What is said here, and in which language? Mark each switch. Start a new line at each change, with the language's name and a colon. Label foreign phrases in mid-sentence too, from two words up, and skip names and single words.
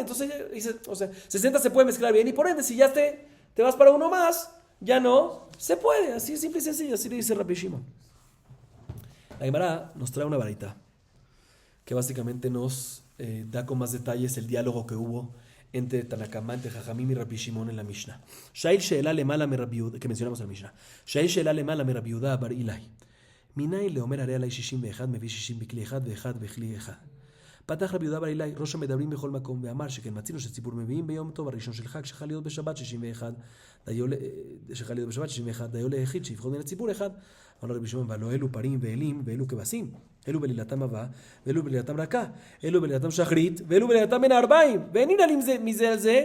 Spanish: Entonces, 60 se puede mezclar bien y por ende, si ya te vas para uno más, ya no se puede. Así es simple y sencillo. Así le dice Rabbi Shimon. La Gemara nos trae una varita que básicamente nos da con más detalles el diálogo que hubo entre Tanakama, entre Jajamim y Rabbi Shimon en la Mishnah.
Hebrew: שאל שאלה למעלה מרבי יהודה,
Spanish: que mencionamos en la Mishnah.
Hebrew: שאל שאלה למעלה מרבי יהודה בר אילאי. מניין לאומר הרי עלי 61 מביא 60 בכלי אחד ואחד בכלי אחד. פתח רבי יהודה בר אילאי, ראש המדברים בכל מקום, ואמר שכן מצינו שציבור מביאים ביום טוב הראשון של חג שחל להיות בשבת 61, דיו ליחיד שיבחור מן הציבור אחד. אמר רבי שמעון, והלא אלו פרים ואלים ואלו כבשים, אלו בלילתם אבה ואלו בלילתם רכה, אלו בלילתם שחרית ואלו בלילתם בין הארבעים, ואין ננעלים מזה על זה.